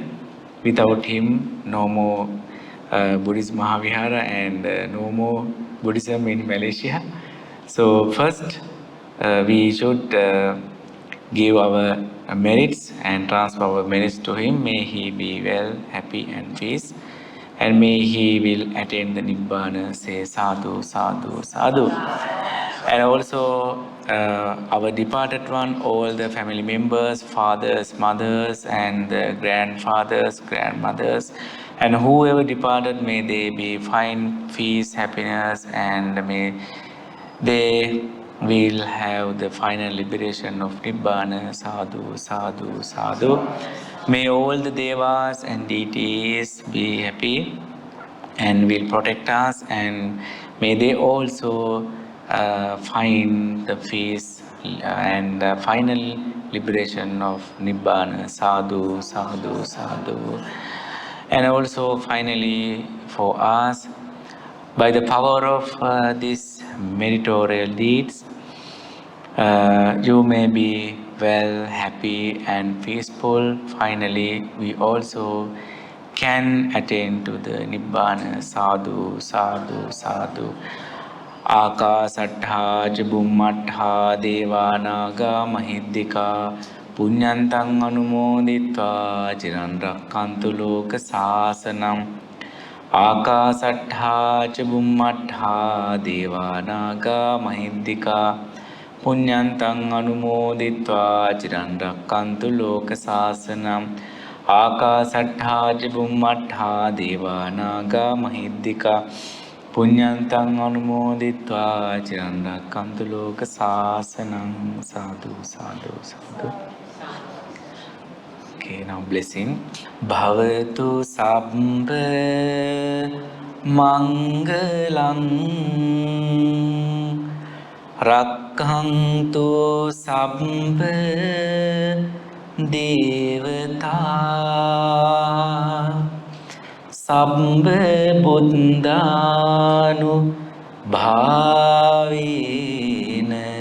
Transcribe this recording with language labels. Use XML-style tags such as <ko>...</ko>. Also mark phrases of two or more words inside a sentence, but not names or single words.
<en>Without him, no more Buddhist Mahavihara and no more Buddhism in Malaysia. So first, we should give our merits and transfer our merits to him. May he be well, happy and peace. And may he will attain the Nibbana. Say</en> <pi>sadhu, sadhu, sadhu.</pi> <en>And also our departed one, all the family members, fathers, mothers, and grandfathers, grandmothers, and whoever departed, may they be find peace, happiness, and may they will have the final liberation of Nibbana.</en> <pi>Sadhu, sadhu, sadhu.</pi> <en>May all the devas and deities be happy and will protect us, and may they also find the peace and the final liberation of Nibbana.</en> <pi>Sadhu, sadhu, sadhu.</pi> <en>And also finally for us, by the power of these meritorial deeds, you may be well, happy and peaceful. Finally, we also can attain to the Nibbana.</en> <pi>Sadhu, sadhu, sadhu. Akasattha Jabummattha Devanaga Mahiddhika පුඤ්ඤන්තං අනුමෝදිත්වා චිරන් රක්ඛන්තු ලෝක සාසනං ආකාසට්ඨා ච බුම්මට්ඨා දේවා නාග මහිද්దికා පුඤ්ඤන්තං අනුමෝදිත්වා චිරන් රක්ඛන්තු ලෝක සාසනං ආකාසට්ඨා ච බුම්මට්ඨා දේවා නාග මහිද්దికා පුඤ්ඤන්තං අනුමෝදිත්වා චිරන් රක්ඛන්තු ලෝක සාසනං සාදු සාදු සාදු.</pi> <en>Okay, now blessing.</en> <pi>Bhavatu sabbha mangalang rakkhantu sabbha devata sabbha buddhanu bhavena</pi>